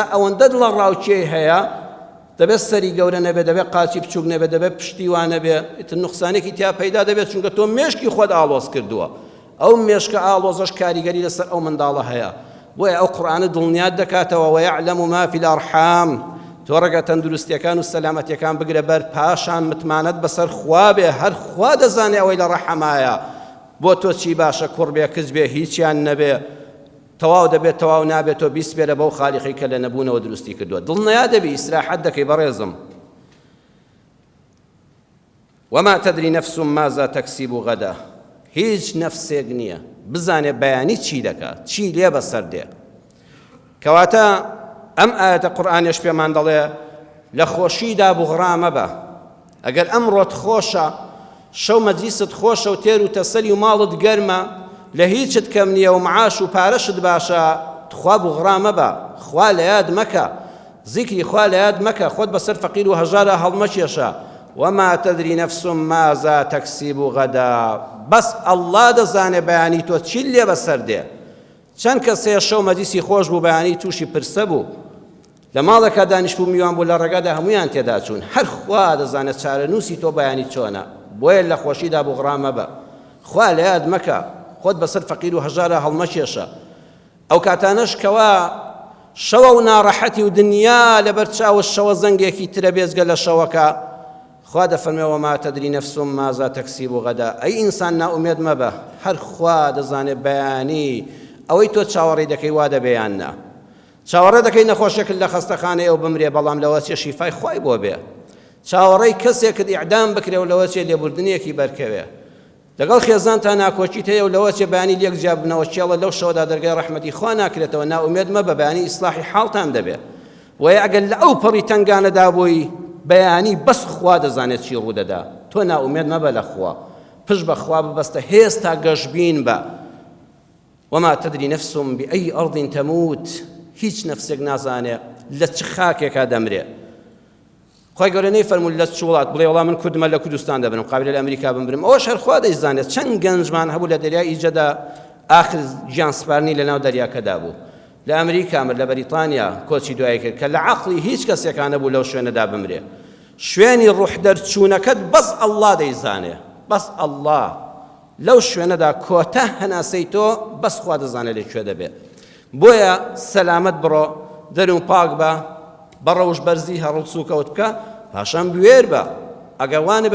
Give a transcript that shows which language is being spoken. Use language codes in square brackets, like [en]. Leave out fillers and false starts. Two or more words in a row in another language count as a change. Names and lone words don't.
[ckb] ئەوەندە دڵە ڕاوچێ هەیە دەبێت سەری گەورە نەبێت دەبێت قاچی بچووک نەبێت دەبێت پشتیوان نەبێت ئیتر نوقسانێکی تیا پەیدا دەبێت چونکە تۆ مێشکی خۆت ئاڵۆز کردووە ئەو مێشکە ئاڵۆزەش کاریگەری لەسەر ئەو منداڵە هەیە بۆیە ئەو قورئانە دڵنیات دەکاتەوە [ar] وەیەعلەم ما فی الأرحام [ckb] تۆ ڕەگە تەندروستیەکان و سەلامەتیەکان بگرە بەر پاشان متمانەت بەسەر خوا بێ هەر خوا دەزانێ ئەوەی لە ڕەحەمایە بۆ تۆ چی باشە کوڕ بێ کچ بێ هیچیان نەبێ تەواو دەبێت تەواو نابێت تۆ بیسپێرە بەو خالیقی کە لە نەبوونەوە دروستی کردووە دڵنیا دەبی ئیسراحەت دەکەی بەڕێزم [ar] وما تدري نفس ماذا تكسب غدا [ckb] هیچ نەفسێک نییە بزانێ بەیانی چی دەکات چی لێ بەسەر دێ کەواتە ئەم ئاەتە قورئانیش پێمان دەڵێ لە خۆشیدا بوغڕا مەبە ئەگەر ئەمڕۆت خۆشە شەو مەجلیست خۆشە و تێر و تەسەلی و ماڵت گەرمە لە هیچت کەم نییە و معاش و پارەشت باشە خوا بوغڕا مەبە خوا لە یاد مەکە زیکری خوا لە یاد مەکە خۆت بەسەر فەقیر و هەژارە هەڵمەکێشە [ar] وما تدري نفس ماذا تكسب غدا [ckb] بس الله دەزانێ بەیانی تۆ چی لێ بەسەر دێ چەند کەسەیە شەو مەجلیسی خۆش بوو بەیانی تووشی پرسە بوو لە ماڵێکا دانیشتبوو میوان بوو لە ڕێگادا هەمویان تێدا چوون هەر خوا دەزانێت چارەنووسی تۆ بەیانی چۆنە بۆیە لە خۆشیدا بوغڕا مەبە خوا لە یاد مەکە خۆت بەسەر فەقیر و هەژارە هەڵمەکێشە ئەو کاتانەش کەوا شەوە و ناڕەحەتی و دنیا لەبەر چاوە شەوە زەنگێکی ترە بێزگە لە شەوەکە خوا دەفەرمێ [ar] وما تدري نفس ماذا تكسب غدا [ckb] ئەی ئینسان ناومێد مەبە هەر خوا دەزانێت بەیانی ئەوەی تۆ چاوەڕێ دەکەی وا دەبێیان نا چاوەڕێ دەکەی نەخۆشێک لە خەستەخانەیە و بمرێ بەڵام لەوە چێ شیفای خوای بۆ بێ چاوەڕێی کەسێکت ئیعدام بکرێ و لەوە چێ لێبوردنیەکی بەرکەوێ لەگەڵ خێزان تا ناکۆچیت هەیە و لەوە چێ بەیانی لێک جیابنەوە چێڵە لەو شەوەدا دەرگای ڕەحمەتی خوا ناکرێتەوە ناومێد مەبە بەیانی ئیسلاحی حاڵتان دەبێ وەیە ئەگەر لە ئەو پەڕی تەنگانەدا بووی بەیانی بەس خوا دەزانێت چی ڕوودەدا تۆ ناومێد مەبە لە خوا پشت بە خوا ببەستە هێستا گەشبین بە [ar] وما تدري نفس بأي أرض تموت [ckb] هیچ نەفسێک نازانێ لە چ خاکێکا دەمرێ خۆی گەورە نەیفەرموو لە چ وڵات بڵێ وەڵام من کوردمە لە کوردستان دەبنم قابلە لە ئەمریکا بمرم ئەوەش هەر خوا دەیزانێت چەند گەنجمان هەبوو لە دەریای ئیجەدا ئاخر گیان سپارنی لەناو دەریاکەدا بوو لە ئەمریکا مرد لە بەریتانیا کۆچی دوای کرد کە لە عەقڵی هیچ کەسێکان نەبوو لەو شوێنەدا بمرێ شوێنی ڕوح دەرچوونەکەت بەس ئەڵڵا دەیزانێ بەس ئەڵڵا لەو شوێنەدا کۆتە هەناسەی تۆ بەس خوا دەزانێت لەکوێ دەبێت بۆیە سەلامەت بڕۆ دەرون پاک بە بەڕەوش بەرزی هەڕڵسوکەوت بکە پاشان بوێر بە ئەگەوانە بە